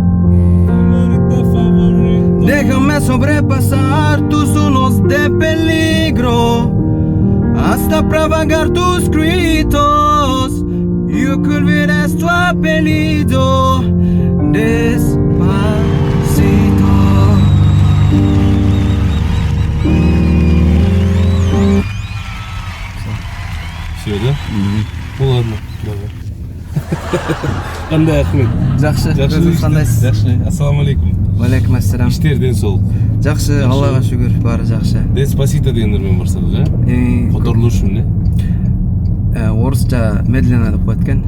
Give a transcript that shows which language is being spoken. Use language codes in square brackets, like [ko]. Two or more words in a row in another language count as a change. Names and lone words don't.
[es] Déjame sobrepasar tus zonas de peligro hasta propagar tus gritos. Yo que olvides tu apellido. Despacito. [ru] Все, да? Ну ладно, давай. [ky] Кандай Ахмет? Жакшы, Жакшы, өзүңүз кандайсыз? Жакшы. Ассаламу алейкум. Алейкум ассалам. Иштерден сол. Жакшы, Аллага шүгүр, баары жакшы. Деспасито деген нермен барсадык, э? Которулушу эмне? Орусча медленно деп коет экен.